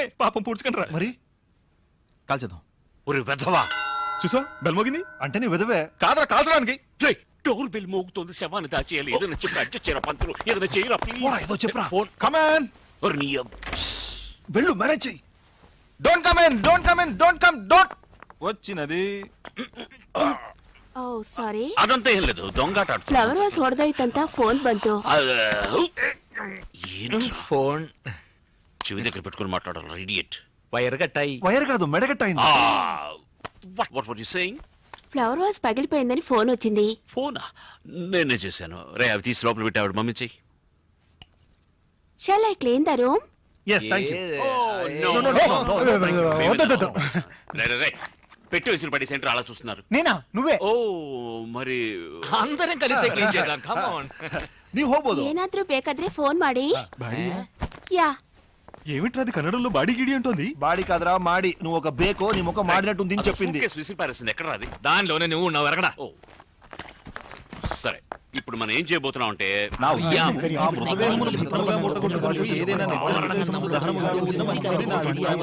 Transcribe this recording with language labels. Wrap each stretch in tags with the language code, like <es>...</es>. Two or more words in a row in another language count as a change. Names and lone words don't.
<te>పాపం పూడ్చుకుంటారా మరి. కాల్చేద్దాం. ఒరే వెధవా. చూసా బెల్ మోగింది అంటే నీ విధవే కాదరా కాల్చడానికి.</te> <en>door bell</en> <te>మోగుతోంది. శవాన్ని దాచేయాలి. ఏదైనా చెప్పి అడ్జస్ట్ చేయరా పంతులు. ఏదైనా చేయరా ప్లీజ్. ఏదో చెప్పరా. ఫోన్ కమాన్ వెళ్ళు మేనేజ్ చెయ్యి.</te> <en>Don't come in. Don't come in. Don't come. Don't.</en> <te>వచ్చినది.</te> <en>Oh sorry.</en> <te>అదంతా ఏం లేదు. దొంగాట</te> <en>flower vase</en> <kn>ಹೊಡೆದೋಯ್ತಂತ ಫೋನ್ ಬಂತು.</kn> <te>ఫోన్ చెవి దగ్గర పెట్టుకుని మాట్లాడాలి. ఇడియట్. వైర్ కట్టాయి. వైర్ కాదు మెడగట్టయింది.</te> <en>What were you saying? flower vase</en> <te>పగిలిపోయిందని ఫోన్ వచ్చింది. ఫోనా? నేనే చేశాను. రే అవి తీసి లోపల పెట్టి ఆవిడ మమ్మీ చెయ్యి.</te> <en>Shall I clean the room? yes thank you.</en> <te>రే పెట్టి విసిరి పడి సెంటర్ అలా చూస్తున్నారు. నేనా నువ్వే? ఓ మరి అందరం కలిసి క్లీన్ చేద్దాం.</te> <en>come on.</en> <kn>ನೀವು ಹೋಗ್ಬೋದು. ಏನಾದ್ರೂ ಬೇಕಾದ್ರೆ ಫೋನ್ ಮಾಡಿ.</kn> <te>యా ఏమిట్రా అది కన్నడంలో బాడీ గిడి అంటోంది. బాడీ కాదురా మాడి. నువ్వు ఒక బేకో నీ ముఖం మాడినట్టుంది అని చెప్పింది. విసిరి పారేసింది. ఎక్కడ రాది? దానిలోనే నువ్వు ఉన్నావు. ఎరగడా. ఓ సరే ఇప్పుడు మనం ఏం చేయబోతున్నాం అంటే నా ఉద్దేశం ఆ మృతదేహమును భద్రముగా ముట్టగొట్టుకొని ఏదైనా నిర్జన ప్రదేశములో దహనముగా ఉంచిన మంచిదని నా అభిప్రాయం.</te>